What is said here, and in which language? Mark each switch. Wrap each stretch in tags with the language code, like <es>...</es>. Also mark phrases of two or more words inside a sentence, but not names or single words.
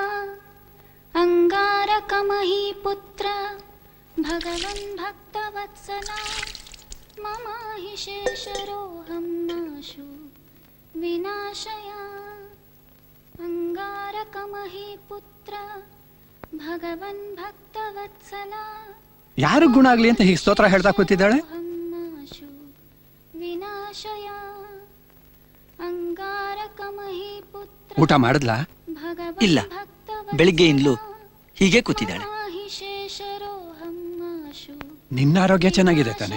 <sa>अंगारकमहि पुत्र भगवन् भक्तवत्सला मम हि शेषरोऽहं माशु विनाशया अंगारकमहि पुत्र भगवन् भक्तवत्सला</sa> <kn>ಯಾರು ಗುಣ ಆಗ್ಲಿ ಅಂತ ಹೀಗೆ ಸ್ತೋತ್ರ ಹೇಳ್ತಾ ಕೂತಿದ್ದಾಳೆ. ಊಟ ಮಾಡಿದ್ಲಾ? ಇಲ್ಲ, ಬೆಳಿಗ್ಗೆಯಿಂದಲೂ ಹೀಗೆ ಕೂತಿದ್ದಾಳೆ. ನಿನ್ನ ಆರೋಗ್ಯ ಚೆನ್ನಾಗಿದೆ ತಾನೆ?</kn>